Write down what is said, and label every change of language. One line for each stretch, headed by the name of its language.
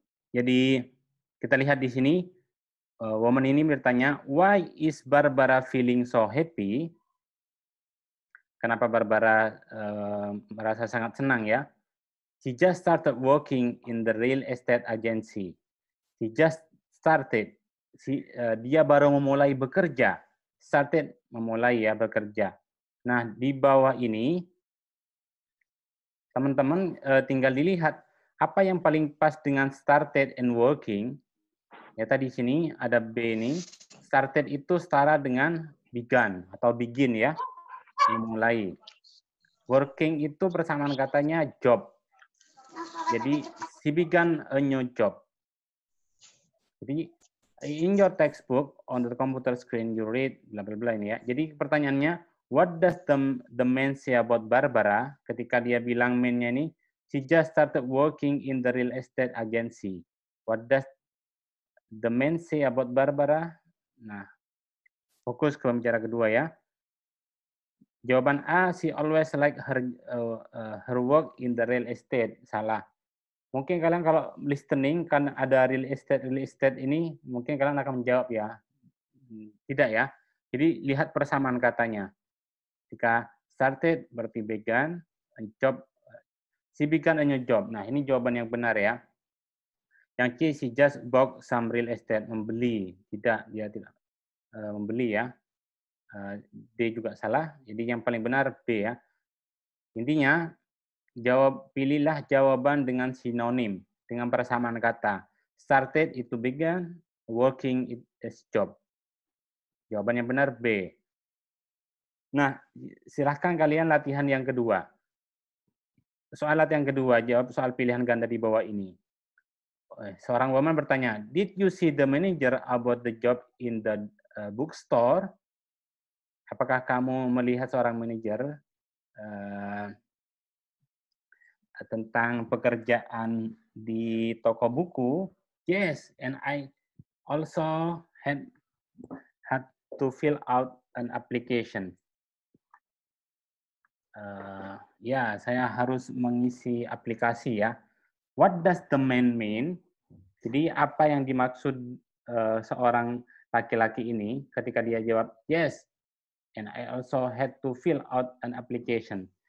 Indonesian: Jadi kita lihat di sini, woman ini bertanya,
English: why is Barbara feeling so happy?
Indonesian: Kenapa Barbara merasa sangat senang ya?
English: She just started working in the real estate agency. She just started.
Indonesian: Dia baru memulai bekerja. Started, memulai ya bekerja. Nah, di bawah ini, teman-teman tinggal dilihat apa yang paling pas dengan started and working. Ya, tadi sini ada B ini. Started itu setara dengan began atau begin ya, memulai.
English: Working
Indonesian: itu persamaan katanya
English: job.
Indonesian: Jadi,
English: she began a new job.
Indonesian: Jadi,
English: in your textbook, on the computer screen, you read, bla bla bla
Indonesian: ini ya. Jadi pertanyaannya,
English: what does the man say about Barbara?
Indonesian: Ketika dia bilang man-nya ini,
English: she just started working in the real estate agency. What does the man say about Barbara?
Indonesian: Nah, fokus ke pembicara kedua ya. Jawaban A,
English: she always like her work in the real estate.
Indonesian: Salah. Mungkin kalian kalau listening kan ada real estate ini, mungkin kalian akan menjawab ya. Tidak ya. Jadi lihat persamaan katanya. Jika
English: started
Indonesian: berarti
English: began, job, she began a new job.
Indonesian: Nah, ini jawaban yang benar ya. Yang C,
English: she just bought some real estate,
Indonesian: membeli. Tidak, dia tidak membeli ya. D juga salah. Jadi yang paling benar B ya. Intinya pilihlah jawaban dengan sinonim, dengan persamaan kata.
English: Started
Indonesian: itu
English: began, working is job.
Indonesian: Jawaban yang benar B. Nah, silahkan kalian latihan yang kedua. Soal latihan kedua, jawab soal pilihan ganda di bawah ini. Seorang woman bertanya,
English: did you see the manager about the job in the bookstore?
Indonesian: Apakah kamu melihat seorang manajer tentang pekerjaan di toko buku?
English: Yes, and I also had to fill out an application.
Indonesian: Ya, saya harus mengisi aplikasi ya.
English: What does the man mean?
Indonesian: Jadi apa yang dimaksud seorang laki-laki ini ketika dia jawab
English: yes, and I also had to fill out an application.